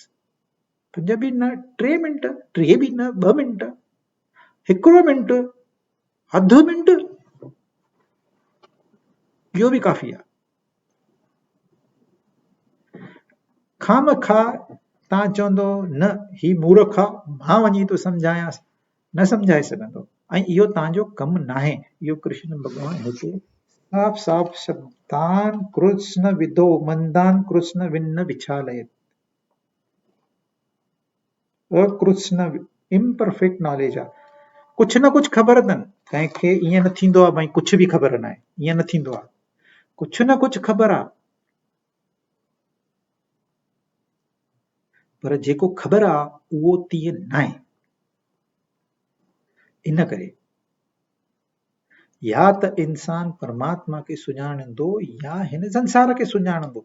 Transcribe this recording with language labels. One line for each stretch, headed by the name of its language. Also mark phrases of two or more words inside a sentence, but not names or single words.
Sindhi: 5 बि न, 3 मिंट, 3 बि न, 2 मिंट, 1 मिंट, अधु मिंट, इहो बि काफ़ी आहे। खामखा तव्हां चवंदो न ही मूर्ख आहे, मां वञी थो सम्झायांसि, न सम्झाए सघंदो। ऐं इहो तव्हांजो कमु न आहे। इहो कृष्ण भॻवान हिते साफ़ साफ़ शब्दान
Sanskrit: कृष्ण विदो मंदान कृष्ण विन्न विछालयत।
Sindhi: अकृष्ण
English: imperfect knowledge
Sindhi: आहे। कुझु न कुझु ख़बर अथनि, कंहिंखे ईअं न थींदो आहे भाई कुझु बि ख़बर न आहे, ईअं न थींदो आहे। कुझु न कुझु ख़बर आहे, पर जेको ख़बर आहे उहो तीअं न आहे। इन करे या त इंसान परमात्मा खे सुञाणंदो या हिन संसार खे सुञाणंदो।